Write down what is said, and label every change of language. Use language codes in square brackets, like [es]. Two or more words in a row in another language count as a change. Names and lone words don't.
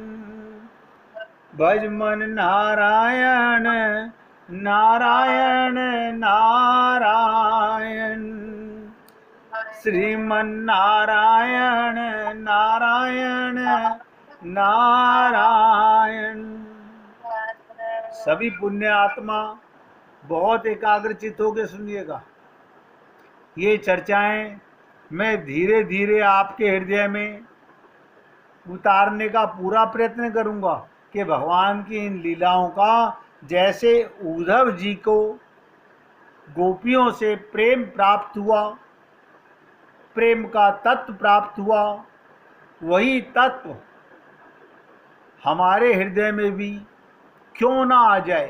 [hi] भज मन नारायण नारायण नारायण। श्रीमन्नारायण नारायण नारायण। सभी पुण्य आत्मा बहुत एकाग्रचित होकर सुनिएगा। ये चर्चाएं मैं धीरे धीरे आपके हृदय में उतारने का पूरा प्रयत्न करूंगा कि भगवान की इन लीलाओं का जैसे उद्धव जी को गोपियों से प्रेम प्राप्त हुआ, प्रेम का तत्व प्राप्त हुआ, वही तत्व हमारे हृदय में भी क्यों ना आ जाए।